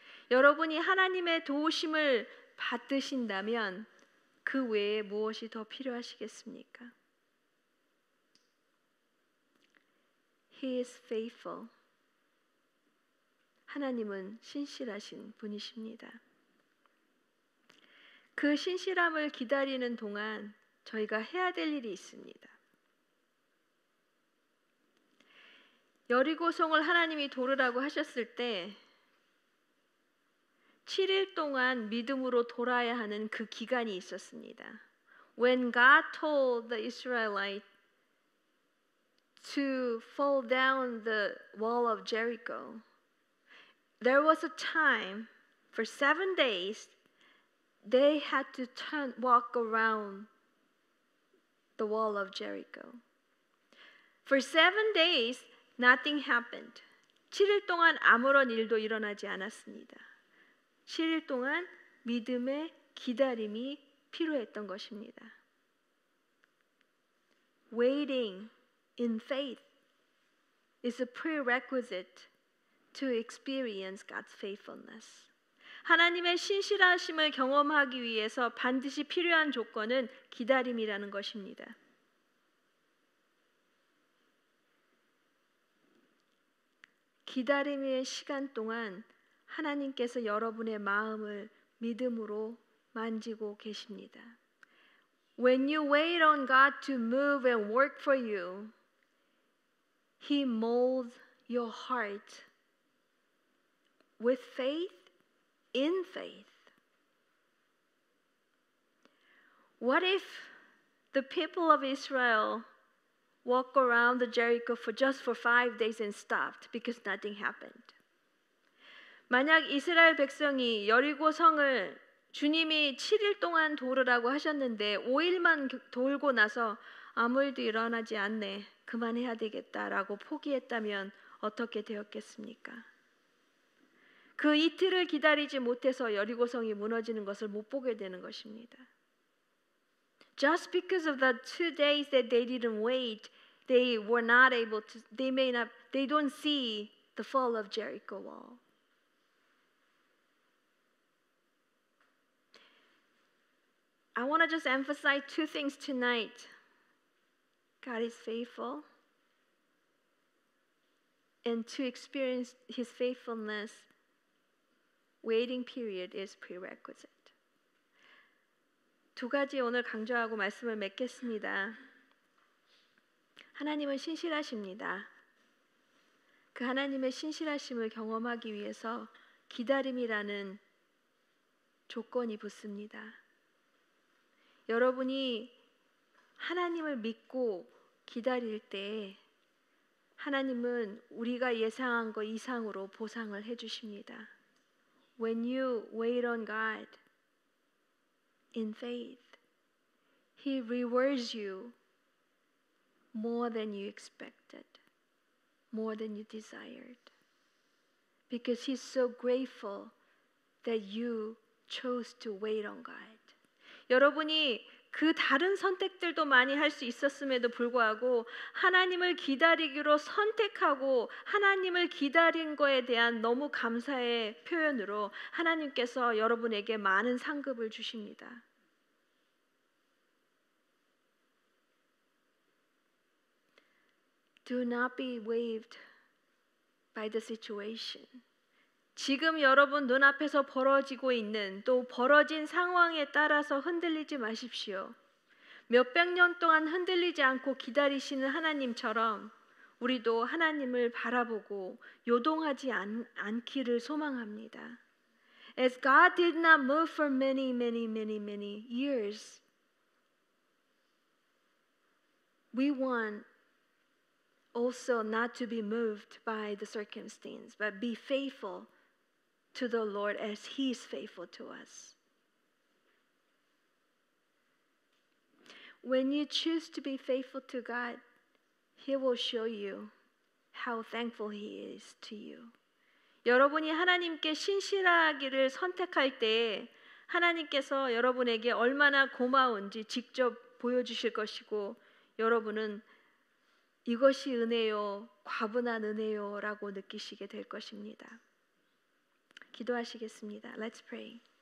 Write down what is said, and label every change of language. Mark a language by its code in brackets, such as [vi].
[ko] 여러분이 하나님의 도우심을 받으신다면 그 외에 무엇이 더 필요하시겠습니까? [en] He is faithful. [ko] 하나님은 신실하신 분이십니다. 그 신실함을 기다리는 동안 저희가 해야 될 일이 있습니다. 여리고성을 하나님이 도르라고 하셨을 때 7일 동안 믿음으로 돌아야 하는 그 기간이 있었습니다. [en] When God told the Israelites to fall down the wall of Jericho, there was a time for 7 days they had to walk around the wall of Jericho. For 7 days, nothing happened. [ko] 7일 동안 아무런 일도 일어나지 않았습니다. 7일 동안 믿음의 기다림이 필요했던 것입니다. [en] Waiting in faith is a prerequisite to experience God's faithfulness. [ko] 하나님의 신실하심을 경험하기 위해서 반드시 필요한 조건은 기다림이라는 것입니다. 기다림의 시간 동안 하나님께서 여러분의 마음을 믿음으로 만지고 계십니다. [en] When you wait on God to move and work for you, He molds your heart with faith, in faith. What if the people of Israel walk around the Jericho for just 5 days and stopped because nothing happened? [ko] 만약 이스라엘 백성이 여리고 성을 주님이 7일 동안 도르라고 하셨는데 5일만 돌고 나서 아무 일도 일어나지 않네. 그만해야 되겠다라고 포기했다면 어떻게 되었겠습니까? 그 이틀을 기다리지 못해서 여리고성이 무너지는 것을 못 보게 되는 것입니다. [en] Just because of the 2 days that they didn't wait, they were not able to, they don't see the fall of Jericho wall. I want to just emphasize 2 things tonight. God is faithful. And to experience His faithfulness, waiting period is prerequisite. [ko] 2 가지 오늘 강조하고 말씀을 맺겠습니다. 하나님은 신실하십니다. 그 하나님의 신실하심을 경험하기 위해서 기다림이라는 조건이 붙습니다. 여러분이 하나님을 믿고 기다릴 때 하나님은 우리가 예상한 것 이상으로 보상을 해주십니다. [en] When you wait on God in faith, He rewards you more than you expected, more than you desired, because He's so grateful that you chose to wait on God. [ko] 여러분이 그 다른 선택들도 많이 할 수 있었음에도 불구하고 하나님을 기다리기로 선택하고 하나님을 기다린 거에 대한 너무 감사의 표현으로 하나님께서 여러분에게 많은 상급을 주십니다. [en] Do not be waved by the situation. [ko] 지금 여러분 눈앞에서 벌어지고 있는 또 벌어진 상황에 따라서 흔들리지 마십시오. 몇백 년 동안 흔들리지 않고 기다리시는 하나님처럼 우리도 하나님을 바라보고 요동하지 않기를 소망합니다. [en] As God did not move for many years, we want also not to be moved by the circumstance, but be faithful to the Lord as He is faithful to us. When you choose to be faithful to God, He will show you how thankful He is to you. [ko] 여러분이 하나님께 신실하기를 선택할 때 하나님께서 여러분에게 얼마나 고마운지 직접 보여주실 것이고 여러분은 이것이 은혜요, 과분한 은혜요라고 느끼시게 될 것입니다. 기도하시겠습니다. [en] Let's pray.